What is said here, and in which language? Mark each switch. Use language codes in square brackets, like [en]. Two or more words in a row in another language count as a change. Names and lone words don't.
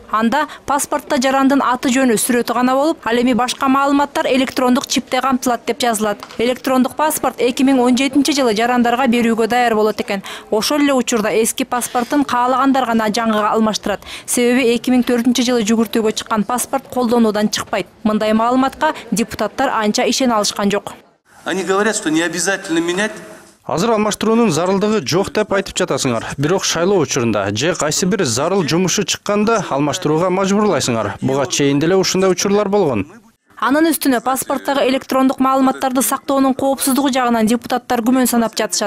[ky] Анда паспортто жарандын аты жөнү сүрөтү гана болуп, ал эми башка маалыматтар электрондук чипте камтылат деп жазылат. Электрондук паспорт 2017-жылы жарандарга берүүгө даяр болот экен. Ошол эле учурда эски паспортун каалагандар гана жаңыга алмаштырат. Себеби 2004-жылы жүгүртүүгө чыккан паспорт колдонуудан чыкпайт. Мындай маалыматка депутаттар анча ишене алышкан жок. [ru] Они говорят, что не обязательно менять. [ky] Азыр алмаштыруунун зарылдыгы жок деп айтып жатасыңар. Бирок шайлоо учурунда же кайсы бир зарыл жумушу чыкканда алмаштырууга мажбурлайсыңар. Буга чейин деле ушундай учурлар болгон. Анын үстүнө паспорттогу электрондук маалыматтарды сактоонун коопсуздугу жагынан депутаттар күмөн санап жатышат.